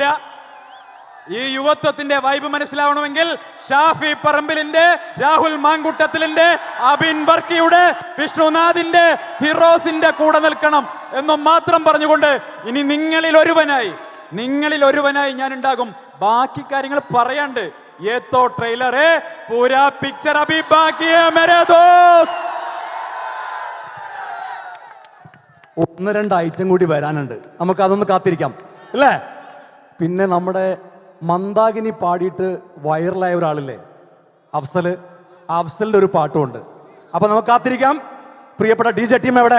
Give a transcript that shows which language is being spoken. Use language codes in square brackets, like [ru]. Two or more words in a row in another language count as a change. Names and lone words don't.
[ml] ഈ യുവത്വത്തിന്റെ വൈബ് മനസ്സിലാവണമെങ്കിൽ ഷാഫി പറമ്പിലിന്റെ, രാഹുൽ മാങ്കുട്ടത്തിലിന്റെ, അബിൻ ബർക്കിയുടെ, വിഷ്ണുനാഥിന്റെ, ഫിറോസിന്റെ കൂടെ നിൽക്കണം എന്നും മാത്രം പറഞ്ഞുകൊണ്ട് ഇനി നിങ്ങളിൽ ഒരുവനായി ഞാൻ ഉണ്ടാകും. ബാക്കി കാര്യങ്ങൾ പറയാണ്ട് [hi] ये तो ट्रेलर है, पूरा पिक्चर अभी बाकी है मेरे दोस्त. [ml] ഒന്ന് രണ്ട് ഐറ്റം കൂടി വരാനുണ്ട്, നമുക്ക് അതൊന്ന് കാത്തിരിക്കാം അല്ലേ? പിന്നെ നമ്മുടെ മന്ദാകിനി പാടിയിട്ട് വൈറലായ ഒരാളില്ലേ, അഫ്സലിന്റെ ഒരു പാട്ടുമുണ്ട്. അപ്പൊ നമുക്ക് കാത്തിരിക്കാം. പ്രിയപ്പെട്ട DJ ടീം എവിടെ?